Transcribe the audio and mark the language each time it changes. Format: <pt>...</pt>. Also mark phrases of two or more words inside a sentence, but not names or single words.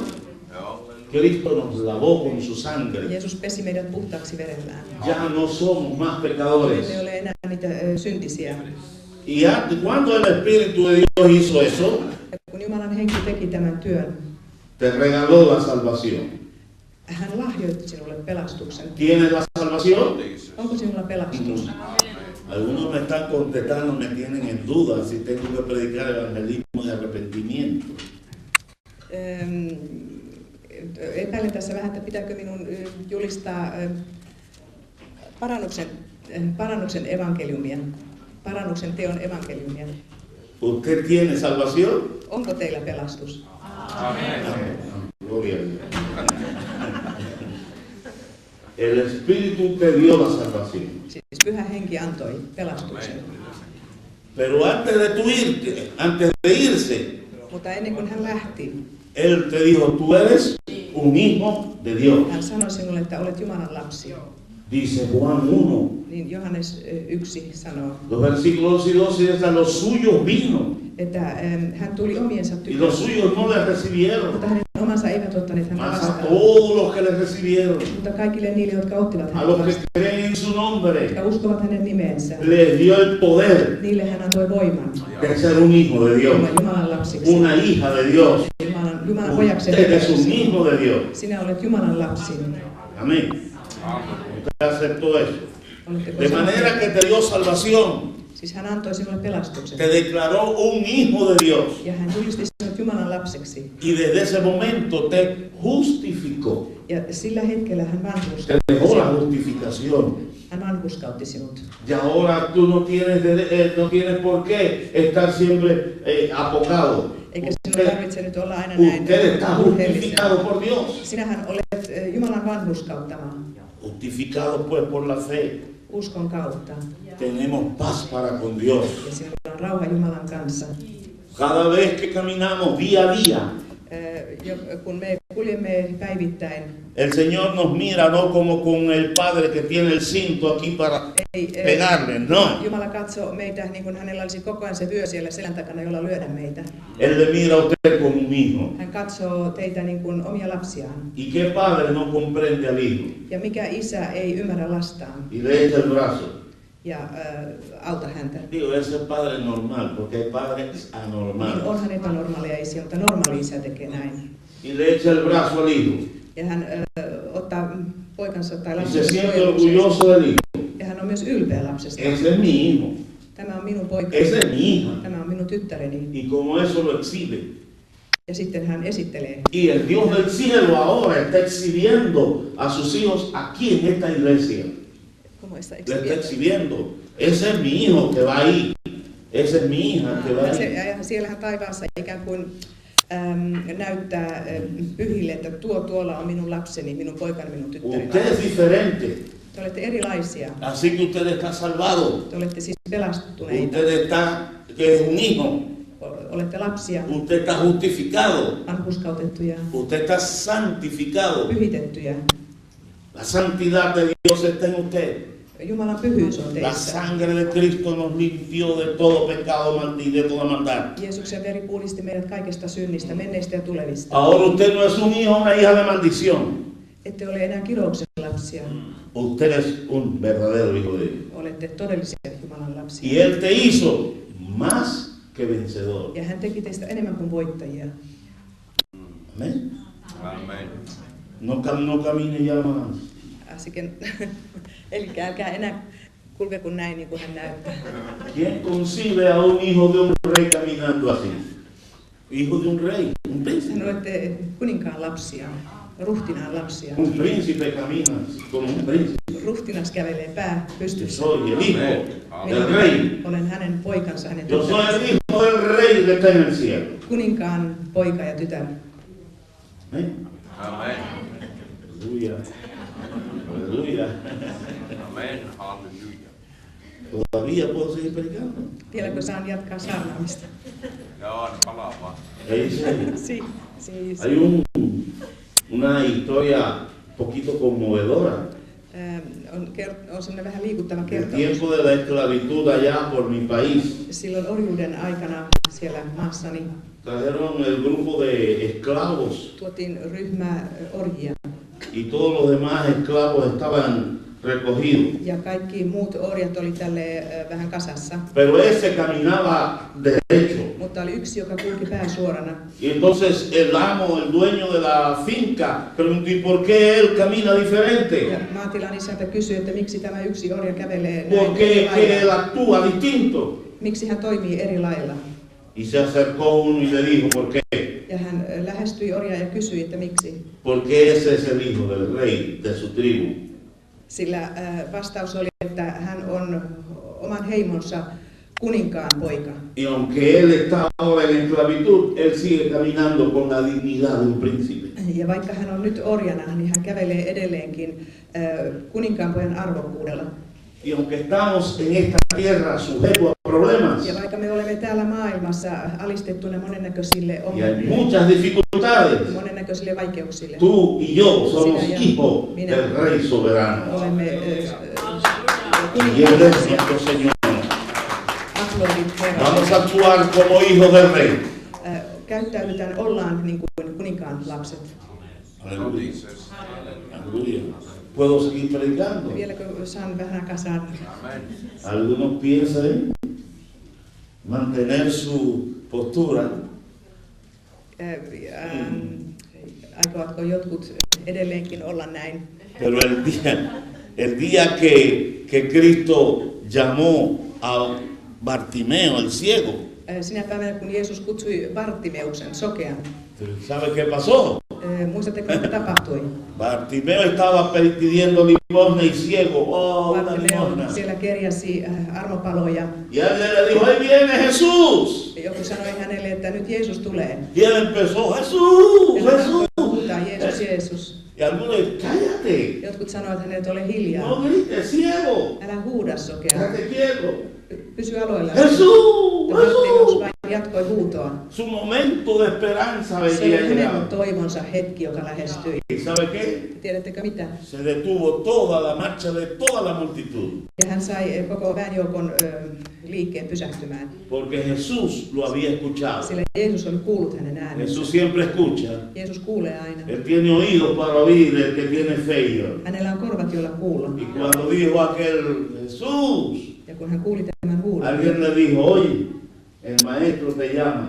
<es>Cristo nos lavó con su sangre.</es> <fi>Jeesus pesi meidät puhtaaksi verellään.</fi> <es>Ya no somos más pecadores.</es> <fi>Emme ole enää niitä syntisiä.</fi> <es>Y antes, cuando el Espíritu de Dios hizo eso,</es> <fi>Ja kun Jumalan henki teki tämän työn,</fi> <es>te regaló la salvación.</es> <fi>hän lahjoitti sinulle pelastuksen.</fi> <es>¿Tienes la salvación?</es> <fi>Onko sinulla pelastus?</fi> <es>Algunos me están contestando, me tienen en duda si tengo que predicar evangelismo de arrepentimiento.</es> <fi>Epäilen tässä vähän, että pitääkö minun julistaa parannuksen evankeliumia, parannuksen teon evankeliumia.</fi> <es>¿Usted tiene salvación?</es> <fi>Onko teillä pelastus?</fi> <es>Amén. Gloria a Dios. El Espíritu te dio la salvación.</es> <fi>Siis Pyhä Henki antoi pelastuksen.</fi> <es>Pero antes de tu irte, antes de irse,</es> <fi>Mutta ennen kuin hän lähti,</fi> <es>Él te dijo, tú eres un hijo de Dios.</es> <fi>hän sanoi sinulle, että olet Jumalan lapsi.</fi> <es>Dice Juan 1,</es> <fi>Niin Johannes 1 sanoo,</fi> <es>los versículos 12 y 12, hasta los suyos vino.</es> <fi>että hän tuli omiensa</fi> <es>Y los</es> <fi>tykö,</fi> <es>suyos no le recibieron.</es> <fi>mutta hänen omansa eivät ottaneet häntä</fi> <es>Mas a</es> <fi>vastaan.</fi> <es>todos los que le recibieron,</es> <fi>Mutta kaikille niille, jotka ottivat</fi> <es>a</es> <fi>hänet</fi> <es>los que</es> <fi>vastaan,</fi> <es>creen en su nombre,</es> <fi>jotka uskovat hänen nimeensä,</fi> <es>les dio el poder</es> <fi>niille hän antoi voiman</fi> <es>de ser un hijo de Dios,</es> <fi>olla Jumalan lapsiksi,</fi> <es>una hija de Dios.</es> <fi>Jumalan Jumalan pojaksi.</fi> <es>Usted es un hijo de Dios.</es> <fi>Sinä olet Jumalan lapsi.</fi> <es>Amén. Usted aceptó eso. De manera que te dio salvación.</es> <fi>Siis hän antoi sinulle pelastuksen.</fi> <es>Te declaró un hijo de Dios.</es> <fi>Ja hän julisti sinut Jumalan lapseksi.</fi> <es>Y desde ese momento te justificó.</es> <fi>Ja sillä hetkellä hän</fi> <es>Te</es> <fi>vanhurskautti</fi> <es>dejó la</es> <fi>sinut.</fi> <es>justificación.</es> <fi>Hän vanhurskautti sinut.</fi> <es>Y ahora tú no tienes por qué estar siempre apocado.</es> <fi>Eikä sinun tarvitse nyt olla aina näin</fi> <es>Usted está</es> <fi>murheellinen.</fi> <es>justificado por Dios.</es> <fi>Sinähän olet Jumalan vanhurskauttama.</fi> <es>Justificado pues por la fe.</es> <fi>Uskon kautta.</fi> <es>Tenemos paz para con Dios.</es> <fi>Ja sinulla on rauha Jumalan kanssa.</fi> <es>Cada vez que caminamos día a día,</es> <fi>Kun me kuljemme päivittäin,</fi> <es>el Señor nos mira no como con el padre que tiene el cinto aquí para pegarle, no.</es> <fi>Jumala katsoo meitä niin kuin hänellä olisi koko ajan se vyö siellä selän takana, jolla lyödä meitä.</fi> <es>Él le mira a usted como un hijo.</es> <fi>Hän katsoo teitä niin kuin omia lapsiaan.</fi> <es>¿Y qué padre no comprende al hijo?</es> <fi>Ja mikä isä ei ymmärrä lastaan</fi> <es>Y le echa el brazo.</es> <fi>ja auta häntä.</fi> <es>Digo, ese es padre normal, porque hay padres</es> <fi>Niin</fi> <es>anormales.</es> <fi>onhan epänormaalia isiä, mutta normaali isä tekee näin.</fi> <es>Y le echa el brazo al hijo.</es> <fi>Ja hän ottaa poikansa tai</fi> <es>Y se</es> <fi>lapsensa</fi> <es>siente</es> <fi>suojelukseen.</fi> <es>orgulloso del hijo.</es> <fi>Ja hän on myös ylpeä lapsesta.</fi> <es>Ese es mi hijo.</es> <fi>Tämä on minun poikani.</fi> <es>Esa es mi hija.</es> <fi>Tämä on minun tyttäreni.</fi> <es>Y como eso lo exhibe.</es> <fi>Ja sitten hän esittelee.</fi> <es>Y el Dios del cielo ahora está exhibiendo a sus hijos aquí en esta iglesia. Le está exhibiendo. Ese es mi hijo que va ahí. Esa es mi hija que va ahí.</es> <fi>Ja siellähän taivaassa ikään kuin näyttää pyhille, että tuolla on minun lapseni, minun poikani, minun tyttäreni.</fi> <es>Usted es diferente.</es> <fi>Te olette erilaisia.</fi> <es>Así que usted está salvado.</es> <fi>Te olette siis pelastuneita.</fi> <es>Usted está, que es un hijo.</es> <fi>Olette lapsia.</fi> <es>Usted está justificado.</es> <fi>Vanhurskautettuja.</fi> <es>Usted está santificado.</es> <fi>Pyhitettyjä.</fi> <es>La santidad de Dios está en usted.</es> <fi>Jumalan pyhyys on</fi> <es>La</es> <fi>teissä.</fi> <es>sangre de Cristo nos limpió de todo pecado y de toda maldad.</es> <fi>Jeesuksen veri puhdisti meidät kaikesta synnistä, menneistä ja tulevista.</fi> <es>Ahora usted no es un hijo, una hija de maldición.</es> <fi>Ette ole enää kirouksen lapsia.</fi> <es>Usted es un verdadero hijo de Dios.</es> <fi>Olette todellisia Jumalan lapsia.</fi> <es>Y Él te hizo más que vencedor.</es> <fi>Ja hän teki teistä enemmän kuin voittajia.</fi> <es>Amén. Amén. No camine ya más.</es> <fi>Eli älkää enää kulkeko näin niin kuin hän näyttää.</fi> <es>¿Quién concibe a un hijo de un rey caminando así? Hijo de un rey, un príncipe.</es> <fi>Hän olette kuninkaan lapsia, ruhtinaan lapsia.</fi> <es>Un príncipe camina como un príncipe.</es> <fi>Ruhtinas kävelee pää</fi> <es>Yo</es> <fi>pystyssä.</fi> <es>soy el hijo del</es> <fi>Minä</fi> <es>rey.</es> <fi>olen hänen poikansa, hänen</fi> <es>Yo soy</es> <fi>tyttärensä.</fi> <es>el hijo del rey que está en el cielo.</es> <fi>Kuninkaan poika ja tytär.</fi> <es>Amén. Amén. Aleluya. Aleluya.</es> <fi>Amén. Halleluja.</fi> <es>Todavía puedo seguir predicando.</es> <fi>Vieläkö saan jatkaa saarnaamista? Joo, palaa vaan.</fi> <es>Ahí sí.</es> <fi>Siis,</fi> <es>Hay una historia un poquito conmovedora.</es> <fi>on semmoinen vähän liikuttava</fi> <es>El</es> <fi>kertomus.</fi> <es>tiempo de la esclavitud allá por mi país.</es> <fi>Silloin orjuuden aikana siellä maassani</fi> <es>Trajeron el grupo de esclavos</es> <fi>tuotiin ryhmä orjia.</fi> <es>y todos los demás esclavos estaban recogidos.</es> <fi>Ja kaikki muut orjat oli tälle vähän kasassa.</fi> <es>Pero ese caminaba derecho.</es> <fi>Mutta oli yksi, joka kulki pää suorana.</fi> <es>Y entonces el amo, el dueño de la finca, preguntó, ¿y por qué él camina</es> <fi>Ja</fi> <es>diferente?</es> <fi>maatilan isäntä kysyi, että miksi tämä yksi orja kävelee</fi> <es>¿Por</es> <fi>näin</fi> <es>qué</es> <fi>eri</fi> <es>que él</es> <fi>lailla.</fi> <es>actúa distinto?</es> <fi>Miksi hän toimii eri lailla.</fi> <es>Y se acercó uno y le dijo, ¿por qué?</es> <fi>Ja hän lähestyi orjaa ja kysyi, että miksi.</fi> <es>Porque ese es el hijo del rey, de su tribu.</es> <fi>Sillä vastaus oli, että hän on oman heimonsa kuninkaan poika.</fi> <es>Y aunque él está ahora en esclavitud, él sigue caminando con la dignidad de un príncipe.</es> <fi>Ja vaikka hän on nyt orjana, niin hän kävelee edelleenkin kuninkaan pojan arvokkuudella.</fi> <es>Y aunque estamos en esta tierra sujetos a problemas</es> <fi>Ja vaikka me olemme täällä maailmassa alistettuna monennäköisille</fi> <es>y hay</es> <fi>ongelmille,</fi> <es>muchas dificultades,</es> <fi>monennäköisille vaikeuksille,</fi> <es>tú y yo somos hijos del Rey soberano.</es> <fi>olemme</fi> <es>Y Él es</es> <fi>kuninkaan</fi> <es>nuestro Señor. aplodit Vamos</es> <fi>Herralle.</fi> <es>a actuar como hijos del Rey.</es> <fi>Käyttäydytään, ollaan niin kuin kuninkaan lapset.</fi> <es>Aleluya. Aleluya. ¿Puedo seguir predicando?</es> <fi>Vieläkö saan vähän kasaan?</fi> <es>Amén. Algunos piensan mantener su postura</es> <fi>Aikovatko jotkut edelleenkin olla näin?</fi> <es>Pero el día que Cristo llamó a Bartimeo, el ciego,</es> <fi>Sinä päivänä, kun Jeesus kutsui Bartimeuksen, sokean,</fi> <es>¿sabe qué pasó?</es> <fi>muistatteko, mitä tapahtui?</fi> <es>Bartimeo estaba pidiendo limosna y ciego, oh, una limosna.</es> <fi>Bartimeo siellä kerjäsi armopaloja.</fi> <es>Y alguien le dijo, ahí viene Jesús.</es> <fi>Joku sanoi hänelle, että nyt Jeesus tulee.</fi> <es>Y él empezó, Jesús,</es> <fi>Ja hän</fi> <es>Jesús.</es> <fi>alkoi huutaa, Jeesus, Jeesus.</fi> <es>Y algunos, cállate,</es> <fi>Jotkut sanoivat hänelle, että ole hiljaa.</fi> <es>no grites, ciego,</es> <fi>Älä huuda, sokea.</fi> <es>quédate quieto.</es> <fi>Pysy aloilla.</fi> <es>Jesús,</es> <fi>Ja Bartimeus</fi> <es>Jesús.</es> <fi>vain jatkoi huutoa.</fi> <es>Su momento de esperanza</es> <fi>Se oli</fi> <es>venía</es> <fi>hänen</fi> <es>llegando.</es> <fi>toivonsa hetki, joka lähestyi.</fi> <es>¿Y sabe qué?</es> <fi>Tiedättekö mitä?</fi> <es>Se detuvo toda la marcha de toda la multitud.</es> <fi>Ja hän sai koko väenjoukon liikkeen pysähtymään.</fi> <es>Porque Jesús lo había escuchado.</es> <fi>Sillä Jeesus oli kuullut hänen äänensä.</fi> <es>Jesús siempre escucha.</es> <fi>Jeesus kuulee aina.</fi> <es>Él tiene oídos para oír el que tiene fe.</es> <fi>Hänellä on korvat, joilla kuulla.</fi> <es>Y cuando dijo aquel Jesús,</es> <fi>Ja kun hän kuuli tämän huudon,</fi> <es>alguien le dijo, oye, el maestro te llama.</es>